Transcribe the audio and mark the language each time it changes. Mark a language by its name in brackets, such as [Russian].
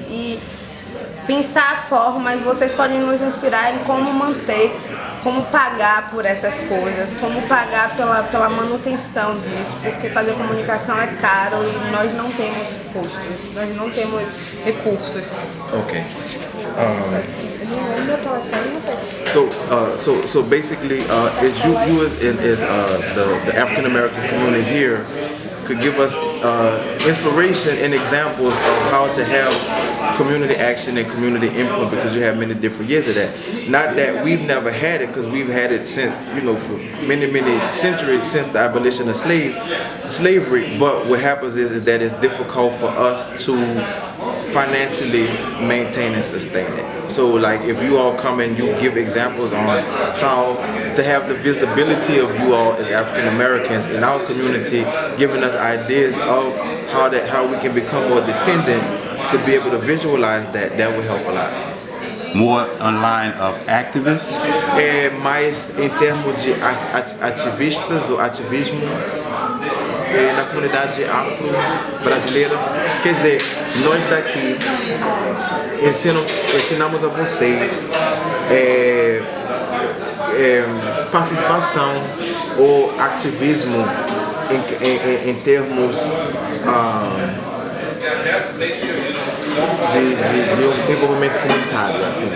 [Portuguese] E pensar formas, vocês podem nos inspirar em como manter como pagar por essas coisas, como pagar pela manutenção disso, porque fazer comunicação é caro e nós não temos custos, nós não temos recursos. [English] Okay. So basically, is you as the African American community here could give us inspiration and examples of how to have community action and community input, because you have many different years of that. Not that we've never had it, because we've had it since, for many centuries since the abolition of slavery. But what happens is that it's difficult for us to financially maintain and sustain it. So like if you all come and you give examples on how to have the visibility of you all as African Americans in our community, giving us ideas of how we can become more dependent, to be able to visualize that would help a lot. More online of activists? [Portuguese] Mais em termos de ativistas ou ativismo na comunidade afro-brasileira. Quer dizer, nós daqui ensinamos a vocês participação ou ativismo em termos de envolvimento comunitário, assim.